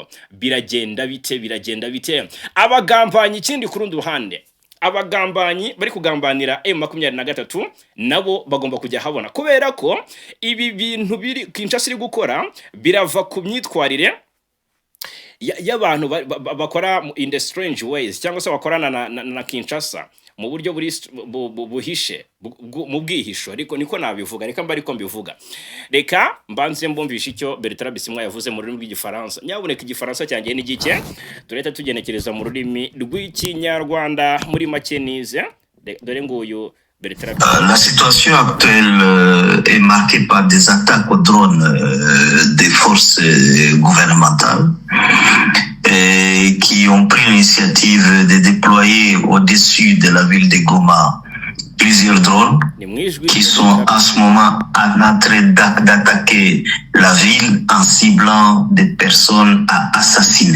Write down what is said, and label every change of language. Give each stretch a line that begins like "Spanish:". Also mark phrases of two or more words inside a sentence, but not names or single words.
Kinyarwanda: Biragenda bite abagambanyi. Ikindi ku rundi ruhande, abagambanyi bari kugambanira M23 nabo bagomba kujya habona, kubera ko ibi bintu biri Kinshasa iri gukora birava ku myitwarire y'abantu bakora
English: in the strange ways,
Kinyarwanda: cyangwa se bakorana na Kinshasa mu buryo buhishe mu bwihisho. Ariko niko nabivuga, reka mba ariko mbivuga. Reka mbanze mbumvisha icyo Bertrand Bisimwa yavuze mu rurimi rw'igifaransa. Nyaboneka igifaransa cyanjye ni gike, tureta tugenekereza mu rurimi rw'ikinyarwanda muri make nize. Dore nguyu Bertrand.
French: La situation actuelle est marquée par des attaques aux drones des forces gouvernementales qui ont pris l'initiative de déployer au-dessus de la ville de Goma plusieurs drones qui sont en ce moment en train d'attaquer la ville en ciblant des personnes à assassiner.